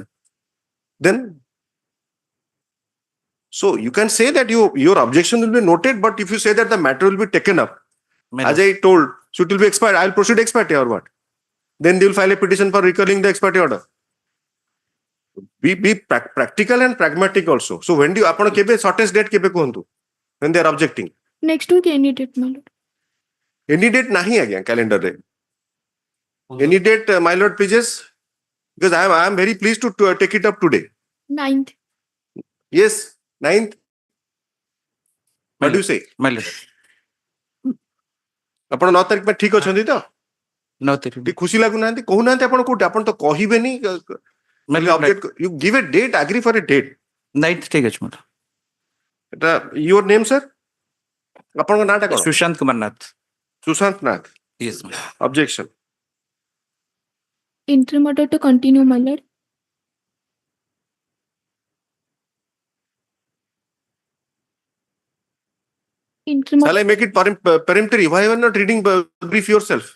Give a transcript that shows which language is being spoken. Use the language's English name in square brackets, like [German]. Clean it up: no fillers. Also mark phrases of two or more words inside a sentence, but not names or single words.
[English] Then, so you can say that your objection will be noted, but if you say that the matter will be taken up, My as lord. I told, so it will be expired. I'll proceed ex parte or what? Then they will file a petition for recalling the ex parte order. Be practical and pragmatic also. So when do you, [Odia] ଆପଣ କେବେ [English] shortest date [Odia] କେବେ କୁହନ୍ତୁ? [English] When they are objecting. Next week, any date, my lord. Any date [Odia] nahi agya calendar re. [English] Any date, my lord, please. Because I am very pleased to take it up today. 9th. Yes, 9th. What do you say? My lord. [Odia] ଆପଣ 9 ତାରିଖ ପାଇଁ ଠିକ ଅଛନ୍ତି ତ? [English] No, they- [Odia] ଟିକେ ଖୁସି ଲାଗୁନାହାନ୍ତି କହୁନାହାନ୍ତି ଆପଣ କୋଉଠି ଆପଣ ତ କହିବେନି [English] My lord, you give a date, agree for a date. [Odia] 9th ঠিক ଅଛି, [English] my lord. এটা your name sir? [Odia] ଆପଣଙ୍କ ନାଁଟା କଣ? ସୁଶାନ୍ତ କୁମାର ନାଥ. ସୁଶାନ୍ତ ନାଥ. [English] Yes, my lord. Objection. Interim order to continue, my lord. Interim Shall I make it peremptory? Why are you not reading brief yourself?